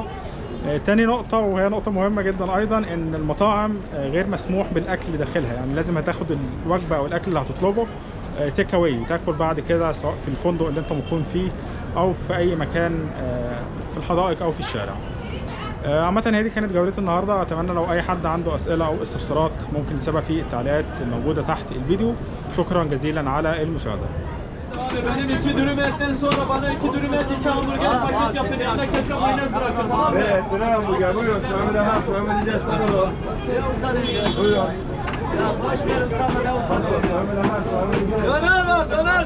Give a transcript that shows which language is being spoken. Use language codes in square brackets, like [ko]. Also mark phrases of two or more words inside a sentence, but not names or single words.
[ar] تاني نقطة وهي نقطة مهمة جدا أيضا، إن المطاعم غير مسموح بالأكل داخلها، يعني لازم هتاخد الوجبة أو الأكل اللي هتطلبه [en] take away, [ar] تاكل بعد كده سواء في الفندق اللي أنت مقيم فيه أو في أي مكان في الحدائق أو في الشارع. عامة هذه كانت جولتي النهارده. اتمنى لو اي حد عنده اسئله او استفسارات ممكن يسيبها في التعليقات الموجوده تحت الفيديو. شكرا جزيلا على المشاهده. [tr] Benim 2 dürüm etten sonra bana 2 dürüm et, 2 hamburger paket yapın. Yanına ketçap mayonez bırakın. Tamam mı? Evet, döner hamburger. Buyurun. Sömürü hemen sömüreceğiz. Buyurun. Baş verin. Döner var.